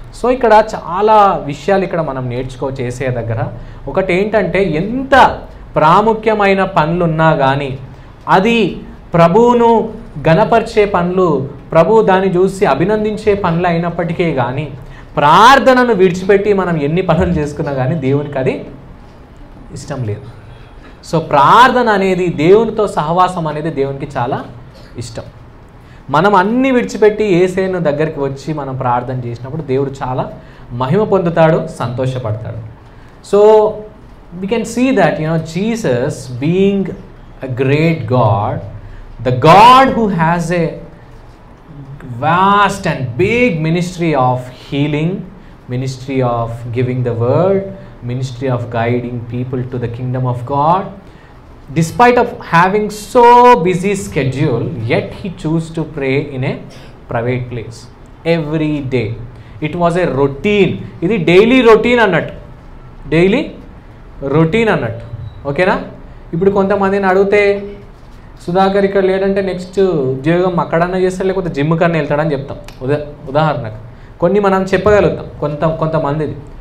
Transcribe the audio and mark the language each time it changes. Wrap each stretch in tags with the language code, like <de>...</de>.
<te>So ఇక్కడ చాలా విషయాలు ఇక్కడ మనం చేసే దగ్గర ఒకటి ఏంటంటే, ఎంత ప్రాముఖ్యమైన పనులున్నా కానీ అది ప్రభువును గణపరిచే పనులు, ప్రభు దాన్ని చూసి అభినందించే పనులు అయినప్పటికీ కానీ ప్రార్థనను విడిచిపెట్టి మనం ఎన్ని పనులు చేసుకున్నా కానీ దేవునికి అది ఇష్టం లేదు. సో ప్రార్థన అనేది, దేవునితో సహవాసం అనేది దేవునికి చాలా ఇష్టం. మనం అన్ని విడిచిపెట్టి యేసేను దగ్గరికి వచ్చి మనం ప్రార్థన చేసినప్పుడు దేవుడు చాలా మహిమ పొందుతాడు, సంతోషపడతాడు.</te> <en>So we can see that, Jesus being a great God, the God who has a vast and big ministry of healing, ministry of giving the word, ministry of guiding people to the kingdom of God, despite of having so busy schedule, yet he chose to pray in a private place every day. It was a routine.</en> <te>ఇది daily routine అన్నట్టు, daily routine అన్నట్టు. ఓకేనా? ఇప్పుడు కొంతమందిని అడిగితే సుధాకర్ ఇక్కడ లేడంటే next ఉద్యోగం అక్కడన్నా చేస్తాడు, లేకపోతే జిమ్ కన్నా వెళ్తాడని చెప్తాం. ఉదాహరణకు కొన్ని మనం చెప్పగలుగుతాం కొంతమందిది.</te>